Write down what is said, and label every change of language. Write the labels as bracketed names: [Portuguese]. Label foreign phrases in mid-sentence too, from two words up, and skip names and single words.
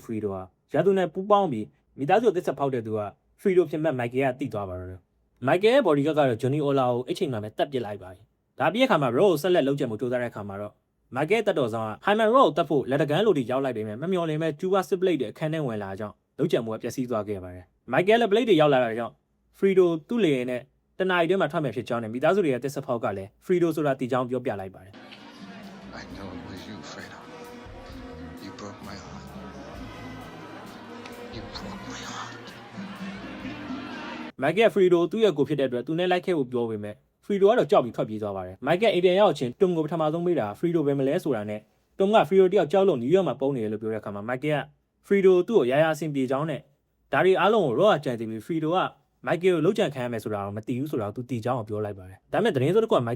[Burmese] Fredo ဟာရာသူနဲ့ပူးပေါင်းပြီးမိသားစုသစ်ဆက်ဖောက်တဲ့သူက Fredo ဖြစ်မဲ့ Michael ကတိသွားပါတော့တယ် Michael ရဲ့ bodyguard ကတော့ Johnny Ola ကိုအဲ့ချိန်မှာပဲတတ်ပစ်လိုက်ပါပြီဒါပြီးတဲ့အခါမှာ Row ကိုဆက်လက်လုံးချက်မှုစူးစမ်းတဲ့အခါမှာတော့ Michael တက်တော်ဆောင်က Hyman Row ကိုတတ်ဖို့လက်တကန်းလိုတီရောက်လိုက်ပေမဲ့မမျှော်လင့်မဲ့ Cuba Split တဲ့အခန်းထဲဝင်လာကြောင်းလုံးချက်မှုကပျက်စီးသွားခဲ့ပါတယ် Michael ရဲ့ blade တွေရောက်လာတာကြောင့် Fredo သူ့လေယာဉ်နဲ့တနအီတွင်းမှာထွက်မယ်ဖြစ်ကြောင်းနဲ့မိသားစုတွေရဲ့တစ်ဆက်ဖောက်ကလည်း Fredo ဆိုတာတီကြောင်းပြောပြလိုက်ပါတယ် [English] I know it was you, Fredo. You broke my heart. You broke my heart. [Burmese] Michael Fredo သူ့ရဲ့ကိုဖြစ်တဲ့အတွက်သူနဲ့လိုက်ခဲ့ဖို့ပြောပေမဲ့ Fredo ကတော့ကြောက်ပြီးထွက်ပြေးသွားပါတယ် Michael အိမ်ပြန်ရောက်ချင်းတွမ်ကိုပထမဆုံးမေးတာ Fredo ပဲမလဲဆိုတာနဲ့တွမ်က Fredo တယောက်ကြောက်လို့နယူးယောက်မှာပုံနေတယ်လို့ပြောတဲ့အခါမှာ Michael က Fredo သူ့ကိုရာရာအဆင်ပြေကြောင်းနဲ့ဒါတွေအားလုံးကို Raw ကြံသိပြီး Fredo က Michael ကိုလှုပ်ကြံခံရမယ်ဆိုတာကိုမသိဘူးဆိုတာကိုသူတီကြောင်းကိုပြောလိုက်ပါတယ်ဒါပေမဲ့သတင်းစိုးတစ်ခုက Michael